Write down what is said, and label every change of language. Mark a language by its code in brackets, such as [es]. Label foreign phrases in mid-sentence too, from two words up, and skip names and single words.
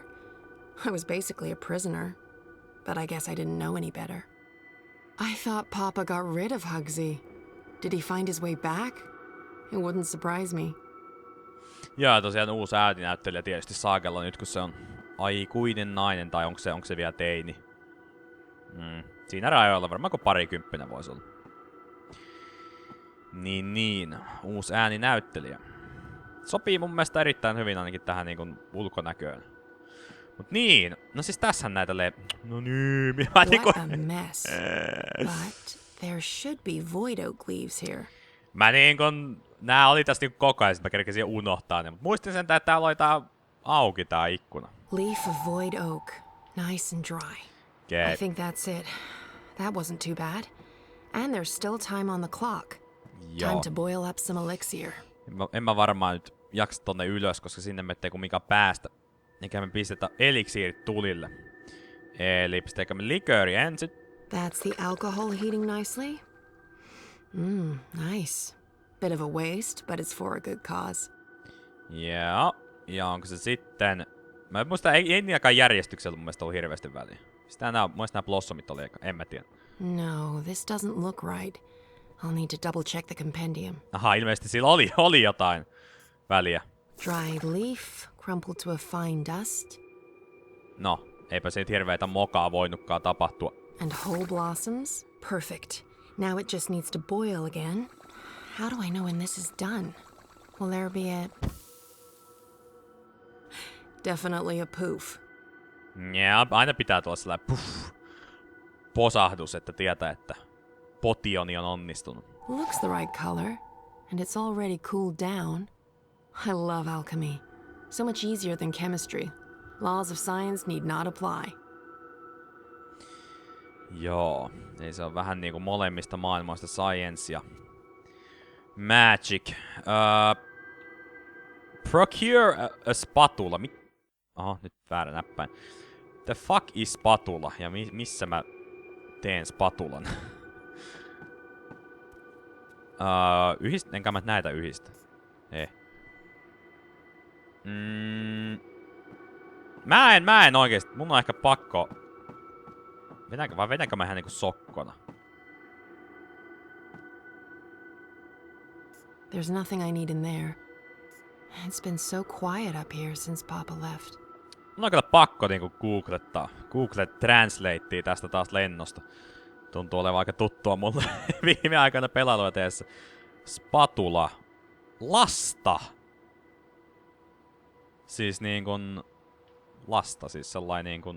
[en] I was basically a prisoner, but I guess I didn't know any better. I thought Papa got rid of Hugsy. Did he find his way back? It wouldn't surprise me. [fi] Ja tosiaan uusi ääninäyttelijä tietysti Saagella nyt, kun se on aikuinen nainen, tai onko se vielä teini. Siinä rajoilla varmaan kun parikymppinen voisi olla. Niin, uusi ääninäyttelijä. Sopii mun mielestä erittäin hyvin ainakin tähän niin kuin ulkonäköön. Mut niin, no siis tässähän näitä no niin, [en] What a mess. But there should be void oak leaves here. [fi] Mä nää oli tästä niinku koko ajan, sit mä kerkesin unohtaa ne, mut muistin sen, että täällä oli tää auki tää ikkuna. [en] Leaf of void oak, nice and dry. Okay. I think that's it. That wasn't too bad. And there's still time on the clock. [fi] Joo. [en] Time to boil up some elixir. [fi] En mä varmaan nyt jaksa tonne ylös, koska sinne me ettei kumminkaan päästä. Eikä me pistetä eliksiirit tulille. Eli pistetäänkö me likööri ensin? [en] That's the alcohol heating nicely. Nice. Bit of a waste, but it's for a good cause. [fi] Joo. Ja onko se sitten... Mä en muista, ei niinkään järjestyksellä mun mielestä ollut hirveästi väliä. Sitä mun mielestä nää blossomit oli, en mä tiedä. [en] No, this doesn't look right. I'll need to double check the compendium. [fi] Aha, ilmeisesti sillä oli jotain väliä. [en] Dried leaf, crumpled to a fine dust. [fi] No, eipä se nyt hirveätä mokaa voinutkaan tapahtua. [en] And whole blossoms? Perfect. Now it just needs to boil again. How do I know when this is done? Will there be a... Definitely a poof. [fi] Ja, aina pitää tulla sellainen posahdus, että tietää, että potioni on onnistunut. [en] Looks the right color, and it's already cooled down. I love alchemy. So much easier than chemistry. Laws of science need not apply. [fi] Joo, ei se on vähän niinku molemmista maailmoista science ja magic. [en] Procure a spatula. [fi] Oho, nyt väärä näppäin. [en] The fuck is spatula? [fi] Ja missä mä teen spatulan? Enkä mä näitä yhdistä. Ei. Mä en oikeesti. Mun on ehkä pakko... Vedänkö mä ihan niinku sokkona? [en] There's nothing I need in there. It's been so quiet up here since Papa left. [fi] Mun on kyllä pakko niinku googlettaa. Google Translatea tästä taas lennosta. Tuntuu olevan aika tuttua mulle viime aikoina pelailuja teessä. Spatula. Lasta. Siis niinkun... Lasta, siis sellainen niinkun...